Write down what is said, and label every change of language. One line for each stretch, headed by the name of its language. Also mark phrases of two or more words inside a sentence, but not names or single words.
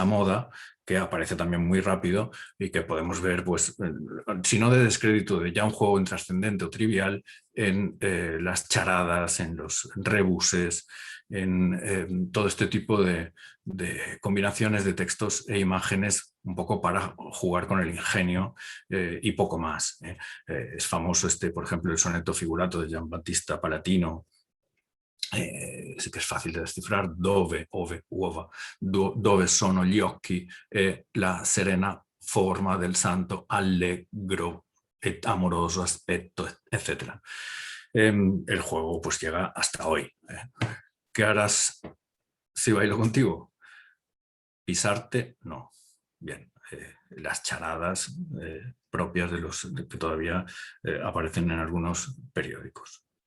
Spanish: moda, que aparece también muy rápido y que podemos ver, pues, si no de descrédito de ya un juego intrascendente o trivial, en las charadas, en los rebuses, en todo este tipo de combinaciones de textos e imágenes un poco para jugar con el ingenio y poco más. Es famoso por ejemplo, el soneto figurato de Giambattista Palatino,
Italian: sì che è facile da descifrar, dove, ove, uova, dove sono gli occhi e la serena forma del santo allegro e amoroso aspetto, etc.
Spanish: El juego pues llega hasta hoy. ¿Qué harás si bailo contigo? Pisarte, no. Bien, las charadas propias de los que todavía aparecen en algunos periódicos.